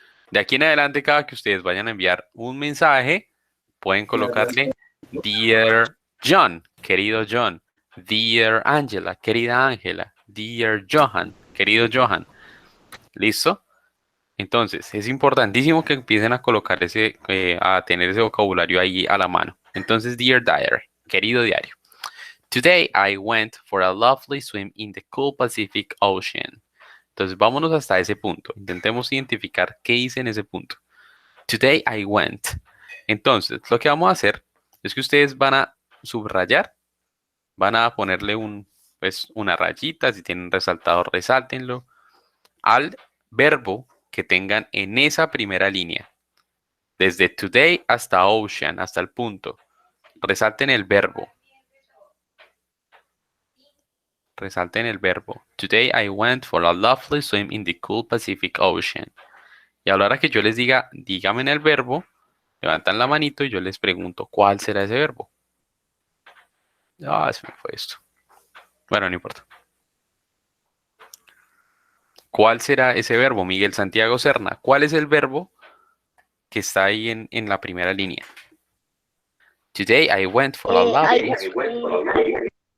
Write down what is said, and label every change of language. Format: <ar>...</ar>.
<es>De aquí en adelante, cada que ustedes vayan a enviar un mensaje, pueden colocarle</es> <en>Dear John,</en> <es>querido John.</es> <en>Dear Angela,</en> <es>querida Ángela.</es> <en>Dear Johan,</en> <es>querido Johan. ¿Listo? Entonces, es importantísimo que empiecen a colocar a tener ese vocabulario ahí a la mano. Entonces,</es> <en>Dear Diary,</en> <es>querido diario.</es> <en>Today I went for a lovely swim in the cool Pacific Ocean.</en> <es>Entonces, vámonos hasta ese punto. Intentemos identificar qué hice en ese punto.</es> <en>Today I went.</en> <es>Entonces, lo que vamos a hacer es que ustedes van a subrayar, van a ponerle pues, una rayita, si tienen resaltado, resáltenlo, al verbo que tengan en esa primera línea. Desde today hasta ocean, hasta el punto. Resalten el verbo. resalten el verbo.</es> <en>Today I went for a lovely swim in the cool Pacific Ocean.</en> <es>Y a la hora que yo les diga, dígame el verbo, levantan la manito y yo les pregunto, ¿cuál será ese verbo? Ah, se me fue esto. Bueno, no importa. ¿Cuál será ese verbo, Miguel Santiago Serna? ¿Cuál es el verbo que está ahí en la primera línea?</es> <en>Today I went for a lovely swim.</en>